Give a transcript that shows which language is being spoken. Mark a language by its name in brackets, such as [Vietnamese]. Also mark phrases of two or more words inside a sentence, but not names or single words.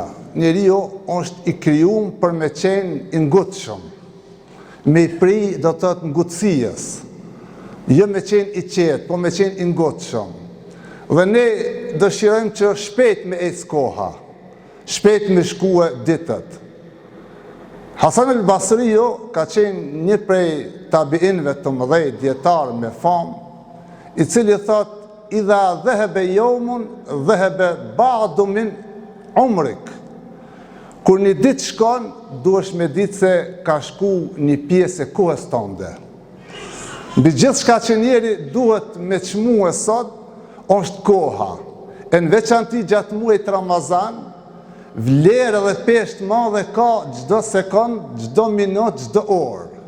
[Albanian] Njeriu është i krijuar për me qenë i ngutshëm, me i pri do të thotë ngutësijës, jo me qenë i qetë, po me qenë i ngutshëm. Dhe ne dëshirojmë që shpejt me ecë koha, shpejt me shkue ditët. Hasan el-Basriu ka qenë një prej tabiinëve të mëdhej, dietar me famë, i cili thot: [Arabic] "إذا ذهب يوم ذهب بعض من عمرك." [Albanian] Kur një ditë shkon, duhesh me ditë se ka shku një pjesë e kohës tënde. Mbi gjithçka që njeri duhet me çmue sot, është koha. E në veçanti gjatë muajit Ramazan, vlerë dhe peshë madhe ka çdo sekond, çdo minutë, çdo orë.